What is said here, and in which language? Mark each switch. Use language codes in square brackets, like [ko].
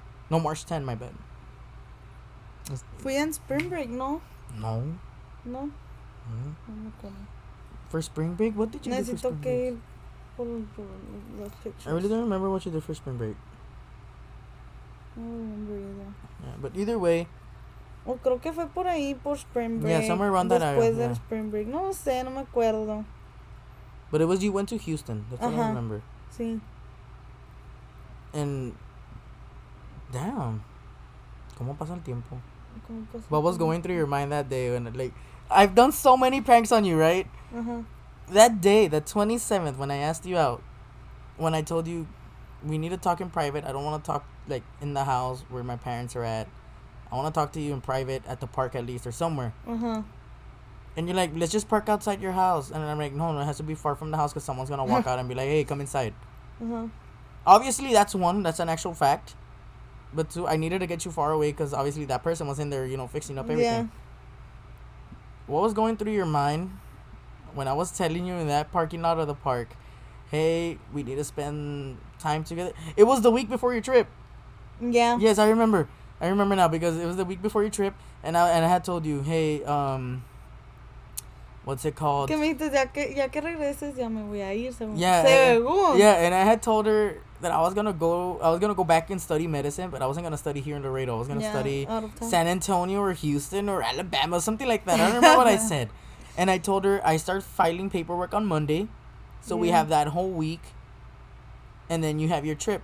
[en] No, March 10, my bad. [es] Fui en spring break, ¿no? No. No. No me acuerdo. [en] For spring break? What did you do for [es] Necesito [en] spring [es] que [en] break? [es] ir por los pictures. [en] I really don't remember what you did for spring break. I don't remember either. Yeah, but either way. [es] O creo que fue por ahí, por spring break. [en] Yeah, somewhere around that area. [es] Después del spring break. No sé, no me acuerdo. [en] But it was, you went to Houston. That's what I remember. [es] Sí. [en] And damn, [es] ¿cómo pasa el tiempo? [en] What was going through your mind that day when, like, I've done so many pranks on you, right? That day, the 27th, when I asked you out, when I told you we need to talk in private, I don't want to talk like in the house where my parents are at. I want to talk to you in private at the park at least or somewhere. And you're like, let's just park outside your house. And I'm like, no, it has to be far from the house because someone's gonna walk out and be like, hey, come inside. Obviously, that's an actual fact. But two, I needed to get you far away because obviously that person was in there, fixing up everything. Yeah. What was going through your mind when I was telling you in that parking lot of the park, hey, we need to spend time together? It was the week before your trip. Yeah. Yes, I remember. I remember now because it was the week before your trip, and I had told you, hey, what's it called? [es] Que me dijiste, ya que regreses, ya me voy a ir. [en] Yeah, and I had told her that I was gonna go back and study medicine, but I wasn't gonna study here in Laredo. I was gonna study San Antonio or Houston or Alabama, something like that. I don't remember what I said. And I told her I start filing paperwork on Monday, so we have that whole week, and then you have your trip.